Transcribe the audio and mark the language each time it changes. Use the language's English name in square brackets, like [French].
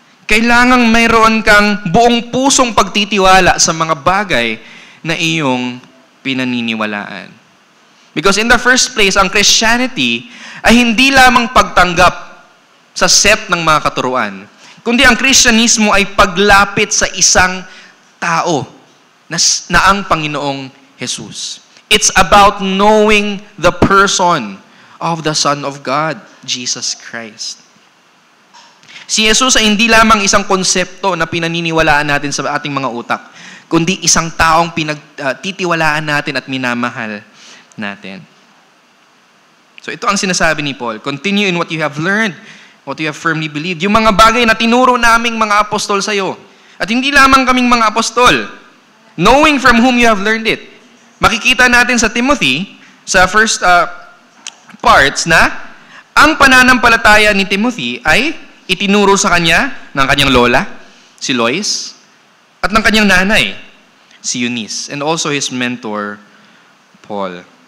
[Filipino] Kailangang mayroon kang buong pusong pagtitiwala sa mga bagay na iyong pinaniniwalaan. Because in the first place, ang Christianity ay hindi lamang pagtanggap sa set ng mga katuruan, kundi ang Kristyanismo ay paglapit sa isang tao na ang Panginoong Jesus. [English] It's about knowing the person of the Son of God, Jesus Christ. [Filipino] Si Jesus ay hindi lamang isang konsepto na pinaniniwalaan natin sa ating mga utak, kundi isang taong pinagtitiwalaan natin at minamahal natin. [English] So [Filipino] ito ang sinasabi ni [English] Paul, continue in what you have learned, what you have firmly believed. [Filipino] Yung mga bagay na tinuro naming mga apostol sa iyo. At hindi lamang kaming mga apostol, [English] knowing from whom you have learned it. [Filipino] Makikita natin sa Timothy, sa first parts na ang pananampalataya ni Timothy ay itinuro sa kanya ng kanyang lola, si Lois, at ng kanyang nanay, si Eunice, [English] and also his mentor, [Filipino] Paul.